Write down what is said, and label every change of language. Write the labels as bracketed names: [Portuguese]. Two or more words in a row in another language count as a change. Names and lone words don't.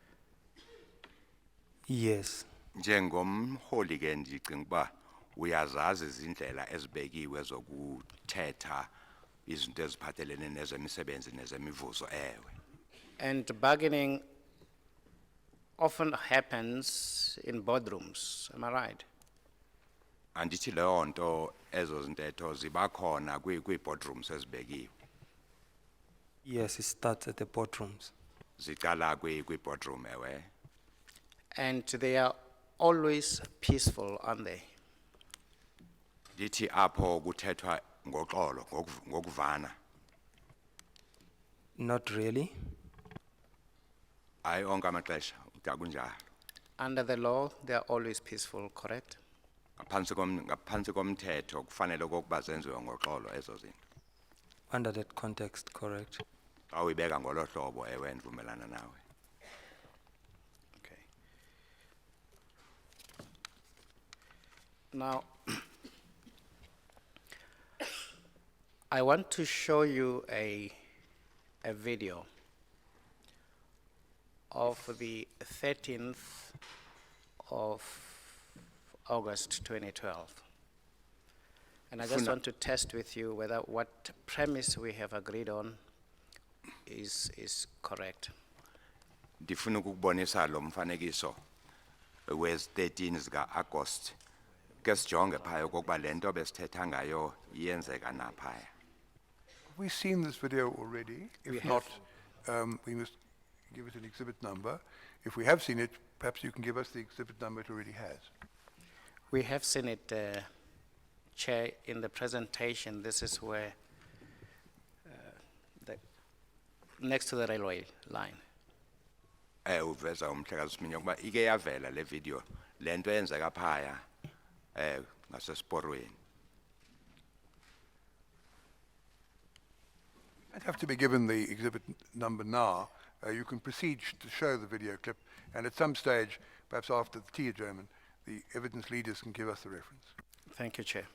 [English] Yes. [Xhosa] Njengomholi ke ndicinga uba uyazazi izindlela ezibekiwe zokuthetha izinto eziphathelene nezemisebenzi nezemivuzo ewe. [English] And bargaining often happens in boardrooms, am I right? [Xhosa] Andithi leyo nto ezo zintetho ziba khona kwi-boardrooms ezibekiwe. [English] Yes, it starts at the boardrooms. [Xhosa] Ziqala kwi-boardroom ewe. [English] And they are always peaceful, aren't they? [Xhosa] Ndithi apho kuthethwa ngoxolo ngokuvana. [English] Not really. [Xhosa] Hayi onke amaxesha uda kunjalo. [English] Under the law, they are always peaceful, correct? [Zulu] Ngaphansi komthetho kufanele okokuba zenziwe ngoxolo ezo zinto. [English] Under that context, correct? [Xhosa] Xa uyibeka ngolo hlobo ewe ndivumelana nawe. [English] Okay. Now, I want to show you a video of the 13th of August 2012. And I just want to test with you whether what premise we have agreed on is correct. [Xhosa] Ndifuna ukukubonisa lo mfanekiso wezi 13 zika August. Ke sijonge phaya okokuba le nto besithetha ngayo iyenzeka naphaya. [English] Have we seen this video already? If not, we must give it an exhibit number. If we have seen it, perhaps you can give us the exhibit number it already has. We have seen it, Chair, in the presentation. This is where, next to the railway line. [Xhosa] Uveza umhlekazi Siminya ukuba ike yavela le video le nto yenzeka phaya ngasesiporweni. [English] I'd have to be given the exhibit number now. You can proceed to show the video clip, and at some stage, perhaps after the tea adjournment, the evidence leaders can give us the reference. Thank you, Chair.